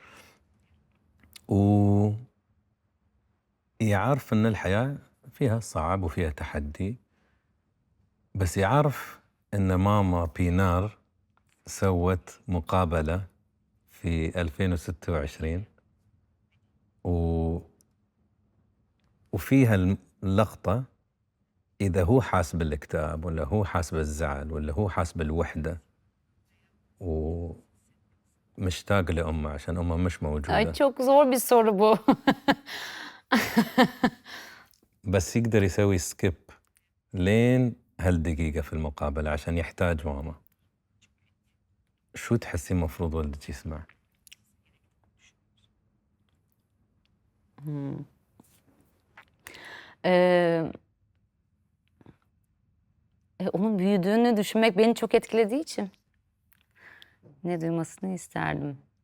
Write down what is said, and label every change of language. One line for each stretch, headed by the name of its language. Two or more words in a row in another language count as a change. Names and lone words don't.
Arabic: ويعرف ان الحياة فيها صعب وفيها تحدي بس يعرف ان ماما بينار سوت مقابلة في 2026 وفيها اللقطة إذا هو حاس بالاكتئاب ولا هو حاس بالزعل ولا هو حاس بالوحدة ومشتاق لأمه عشان أمه مش موجودة
Turkish: Ay çok zor bir soru bu.
Arabic: بس يقدر يسوي سكيب لين هالدقيقة في المقابلة عشان يحتاج ماما شو تحسين مفروض ولدك يسمع؟
Turkish: Onun büyüdüğünü düşünmek beni çok etkilediği için ne duymasını isterdim.